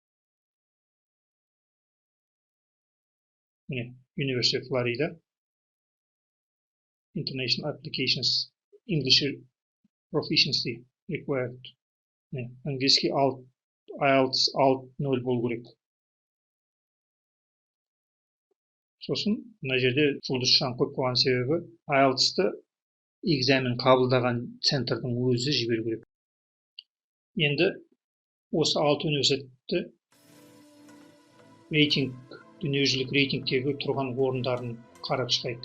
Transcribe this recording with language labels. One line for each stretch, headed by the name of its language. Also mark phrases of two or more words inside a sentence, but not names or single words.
Kazakh: Міне, University of Florida.
English: International applications English proficiency required.
Kazakh: Английский IELTS 6.0 болу керек. Сосын мына жерде жұлдызшаны қойып қойған себебі IELTS-ты экзамен қабылдаған центрдің өзі жіберу керек. Енді осы 6 университетті дүниежүзілік рейтингтегі тұрған орындарын қарап шығайық.